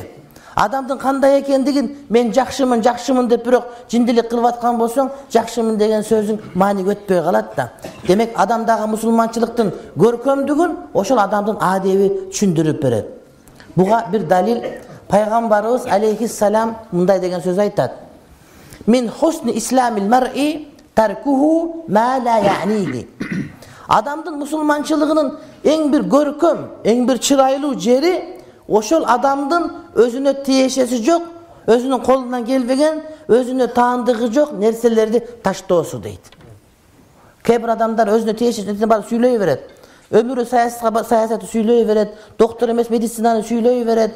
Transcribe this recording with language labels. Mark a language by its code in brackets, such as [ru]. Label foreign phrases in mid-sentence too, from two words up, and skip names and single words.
[ky] Адамдын кандай экендигин мен жакшымын деп бирок жиндилик кылып аткан болсоң, жакшымын деген сөзүң мааниге өтпөй калат да. Демек адамдагы мусулманчылыктын көркөмдүгүн ошол адамдын адеби түшүндүрүп берет. Буга бир далил Пайгамбарыбыз алейхиссалам мындай деген сөз айтат: [ar] "من حسن إسلام المرء تركه ما لا يعنيه." [ky] Адамдын мусулманчылыгынын эң бир көркөм, эң бир чырайлуу жери ошол адамдын өзүнө тиешеси жок, өзүнүн колунан келбеген, өзүнө таандыгы жок нерселерди таштоосу дейт. Кээ бир адамдар өзүнө тиешеси бар сүйлөй берет. Өмүрү саясаты сүйлөй берет, доктор эмес медицинаны сүйлөй берет.